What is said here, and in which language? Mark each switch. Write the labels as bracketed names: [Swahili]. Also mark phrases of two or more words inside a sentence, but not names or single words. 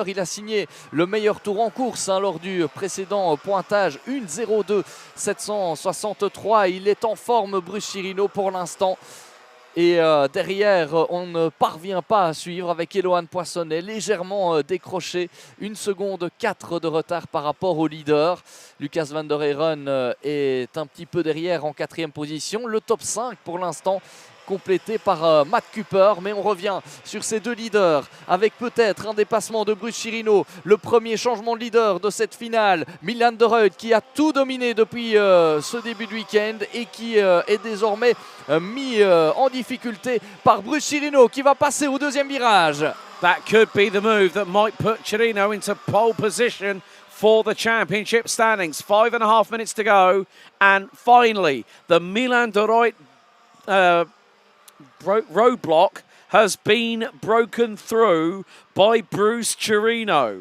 [French] Il a signé le meilleur tour en course hein, lors du précédent pointage 1.02 763. Il est en forme Bruce Chirino pour l'instant. Et derrière, on ne parvient pas à suivre avec Eloane Poissonnet, légèrement décroché, 1 seconde 4 de retard par rapport au leader. Lucas van der Heyren est un petit peu derrière en 4e position. Le top 5 pour l'instant complété par Matt Cooper, mais on revient sur ces deux leaders avec peut-être un dépassement de Bruce Chirino, le premier changement de leader de cette finale. Milan de Ruyt qui a tout dominé depuis ce début de week-end et qui est désormais mis en difficulté par Bruce Chirino qui va passer au deuxième virage. [English] That could be the move that might put Chirino into pole position for the championship standings. 5.5 minutes to go, and finally the Milan de Ruyt roadblock has been broken through by Bruce Chirino.